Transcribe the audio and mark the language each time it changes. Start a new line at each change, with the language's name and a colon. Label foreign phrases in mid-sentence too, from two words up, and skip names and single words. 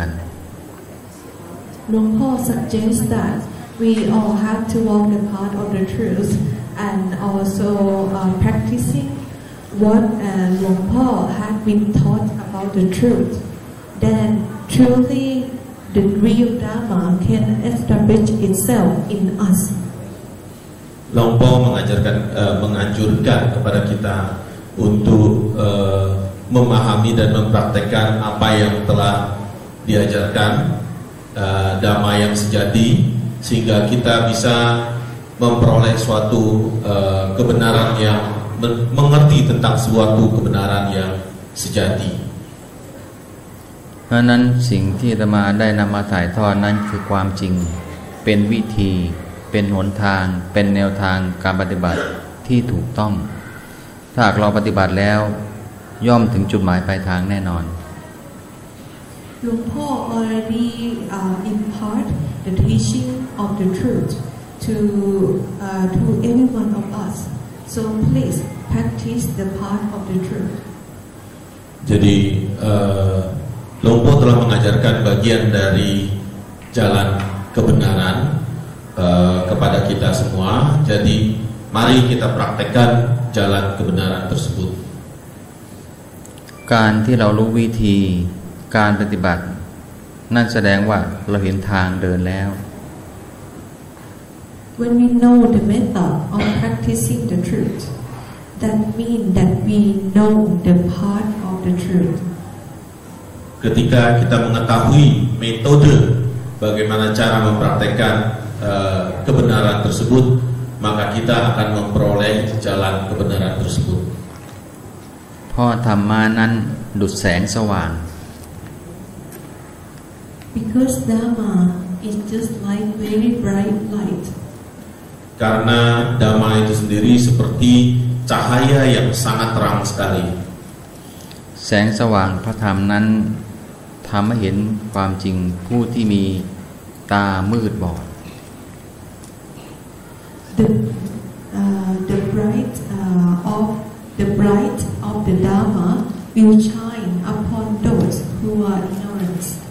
English: Luang Por suggests that we all have to walk the path of the truth and also practicing what Luang Por had been taught about the truth. Then truly the real Dharma can establish itself in us.
Indonesian: Luang Por menganjurkan kepada kita untuk memahami dan mempraktekkan apa yang telah diajarkan Dhamma yang sejati, sehingga kita bisa memperoleh suatu kebenaran yang mengerti tentang suatu kebenaran yang sejati.
Thai: เพราะนั้นสิ่งที่อาตมาได้นำมาถ่ายทอดนั้นคือความจริงเป็นวิธีเป็นหนทางเป็นแนวทางการปฏิบัติที่ถูกต้องถ้าหากเราปฏิบัติแล้วย่อมถึงจุดหมายปลายทางแน่นอน
English: Luang Por already impart the teaching of the truth to every one of us. So please practice the path of the truth.
Indonesian: Jadi Luang Por telah mengajarkan bagian dari jalan kebenaran kepada kita semua. Jadi mari kita praktekkan jalan kebenaran tersebut.
Thai: การที่เรารู้วิธีการปฏิบัตินั่นแสดงว่าเราเห็นทางเดินแล้ว
English: When we know the method of practicing the truth, that means that we know the path of the truth.
Indonesian: Ketika kita mengetahui metode bagaimana cara mempraktekkan kebenaran tersebut, maka kita akan memperoleh jalan kebenaran tersebut.
Thai: เพราะธรรมานั้นดุจแสงสว่าง
English: Because Dhamma is just like very bright light.
Indonesian: Karena Dhamma itu sendiri seperti cahaya yang sangat terang sekali.
Thai: แสงสว่างพระธรรมนั้นทำให้เห็นความจริงผู้ที่มีตามืดบอด
English: The bright of the Dhamma will shine upon those who are ignorant.